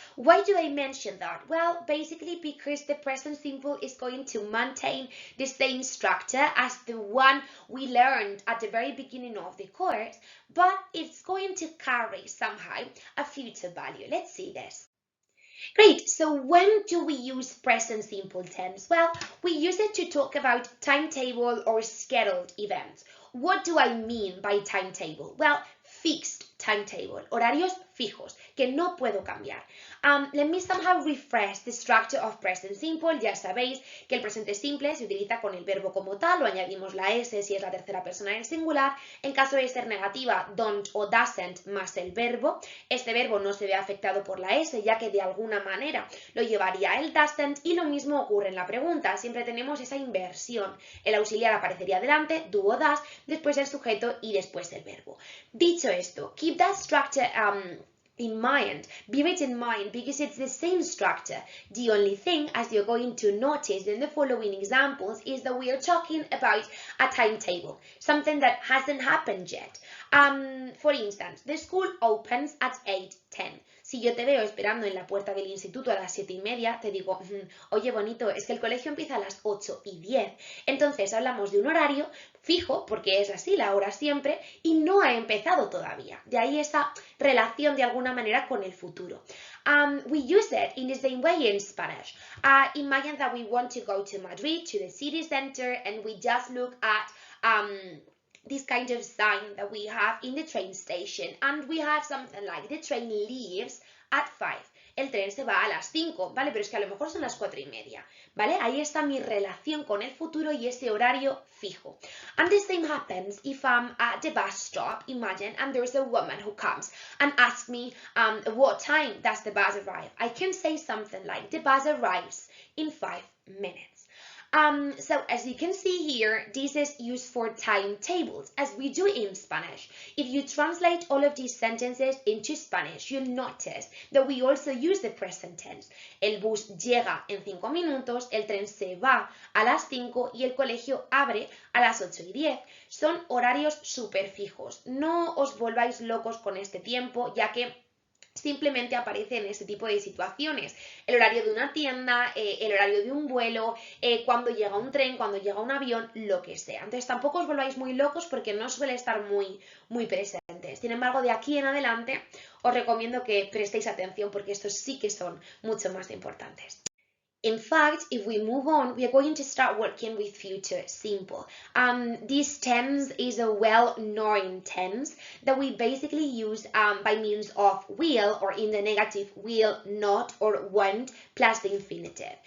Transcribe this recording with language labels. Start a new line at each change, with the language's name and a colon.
English: Why do I mention that? Well, basically because the present simple is going to maintain the same structure as the one we learned at the very beginning of the course, but it's going to carry somehow a future value. Let's see this. Great, so when do we use present simple tense? Well, we use it to talk about timetable or scheduled events. What do I mean by timetable? Well, fixed timetable,
Spanish: horarios fijos, que no puedo cambiar.
English: Let me somehow refresh the structure of present simple.
Spanish: Ya sabéis que el presente simple se utiliza con el verbo como tal, o añadimos la S si es la tercera persona en singular. En caso de ser negativa, don't o doesn't más el verbo. Este verbo no se ve afectado por la S, ya que de alguna manera lo llevaría el doesn't, y lo mismo ocurre en la pregunta. Siempre tenemos esa inversión. El auxiliar aparecería delante, do o does, después el sujeto y después el verbo. Dicho esto,
English: keep that structure in mind, bear it in mind, because it's the same structure. The only thing, as you're going to notice in the following examples, is that we are talking about a timetable, something that hasn't happened yet. For instance, the school opens at 8:10.
Spanish: Si yo te veo esperando en la puerta del instituto a las 7:30, te digo, oye bonito, es que el colegio empieza a las 8:10. Entonces hablamos de un horario fijo, porque es así la hora siempre, y no ha empezado todavía. De ahí esa relación de alguna manera con el futuro.
English: We use it in the same way in Spanish. Imagine that we want to go to Madrid, to the city center, and we just look at this kind of sign that we have in the train station, and we have something like the train leaves at 5.
Spanish: El tren se va a las 5, ¿vale? Pero es que a lo mejor son las 4:30, ¿vale? Ahí está mi relación con el futuro y ese horario fijo.
English: And the same happens if I'm at the bus stop, imagine, and there's a woman who comes and asks me what time does the bus arrive. I can say something like the bus arrives in 5 minutes. So as you can see here, this is used for timetables, as we do in Spanish. If you translate all of these sentences into Spanish, you'll notice that we also use the present tense.
Spanish: El bus llega en 5 minutos, el tren se va a las 5 y el colegio abre a las 8:10. Son horarios súper fijos. No os volváis locos con este tiempo, ya que simplemente aparece en este tipo de situaciones. El horario de una tienda, el horario de un vuelo, cuando llega un tren, cuando llega un avión, lo que sea. Entonces tampoco os volváis muy locos porque no suele estar muy presentes. Sin embargo, de aquí en adelante os recomiendo que prestéis atención porque estos sí que son mucho más importantes.
English: In fact, if we move on, we are going to start working with future simple. This tense is a well-known tense that we basically use by means of will, or in the negative, will, not, or won't, plus the infinitive.